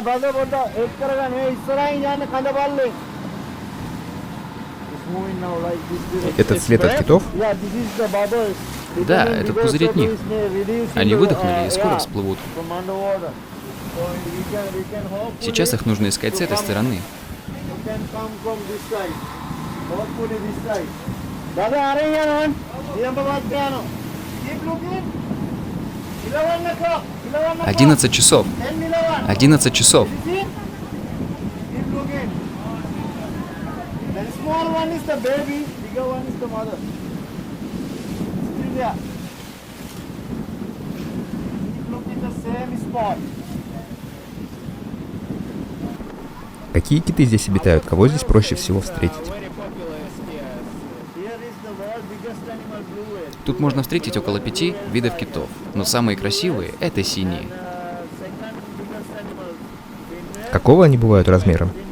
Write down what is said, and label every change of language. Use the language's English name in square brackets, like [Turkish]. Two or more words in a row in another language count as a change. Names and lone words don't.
[Russian] Это след от китов? Да, это пузырь от них. Они выдохнули и скоро всплывут. Сейчас их нужно искать с этой стороны. [Hindi] दादा आ रहे हैं रोहन निजामाबाद पे आना [English] keep looking 11 o'clock [Russian] 11 часов. 11 часов. [English] keep looking the small one is the baby bigger one is the mother still there keep looking the same spot. [Russian] Какие киты здесь обитают? Кого здесь проще всего встретить? Тут можно встретить около 5 видов китов, но самые красивые — это синие. Какого они бывают размером?